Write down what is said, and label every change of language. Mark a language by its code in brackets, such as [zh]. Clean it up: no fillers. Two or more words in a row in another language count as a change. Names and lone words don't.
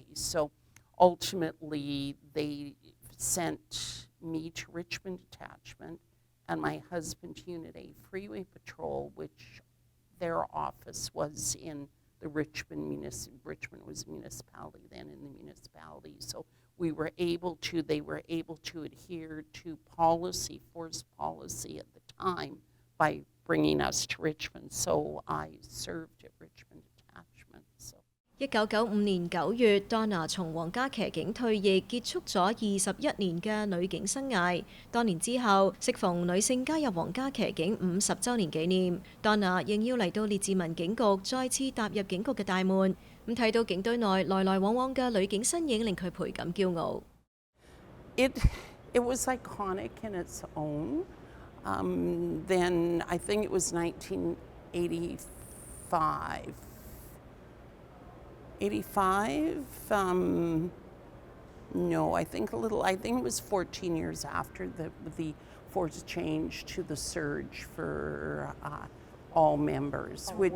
[en] So ultimately, they sent me to Richmond Detachment and my husband to Unit A Freeway Patrol, which their office was in the Richmond was a municipality then in the municipality. So they were able to adhere to force policy at the time by bringing us to Richmond. So I served at Richmond Detachment. So. [yue] 1995 年9月，Donna 從皇家騎警退役，結束咗21年嘅女警生涯。多年之後，適逢女性加入皇家騎警50週年紀念，Donna 仍要嚟到列治文警局，再次踏入警局嘅大門。咁睇到警隊內來來往往嘅女警身影，令佢倍感驕傲。 [en] It was iconic in its own. Then I think it was 1985. 85? No, I think it was 14 years after the force changed to the surge for all members, which